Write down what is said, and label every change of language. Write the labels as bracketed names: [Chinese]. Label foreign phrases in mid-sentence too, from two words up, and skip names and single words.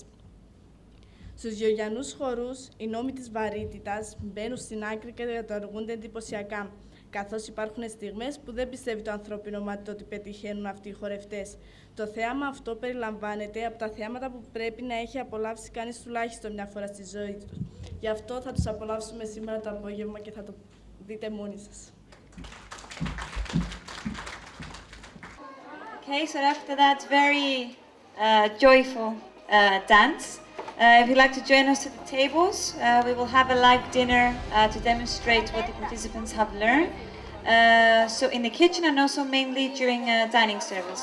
[Greek] Στους γεωργιανούς χορούς, οι νόμοι της βαρύτητας μπαίνουν στην άκρη και καταργούνται εντυπωσιακά, καθώς υπάρχουν στιγμές που δεν πιστεύει το ανθρώπινο μάτι ότι πετυχαίνουν αυτοί οι χορευτές. Το θέαμα αυτό περιλαμβάνεται από τα θέαματα που πρέπει να έχει απολαύσει κανείς τουλάχιστον μια φορά στη ζωή του. Γι' αυτό θα τους απολαύσουμε σήμερα το απόγευμα και θα το δείτε μόνοι σας. [English] Okay, so after that very joyful dance, if you'd like to join us to the tables, we will have a live dinner to demonstrate what the participants have learned. So in the kitchen and also mainly during dining service.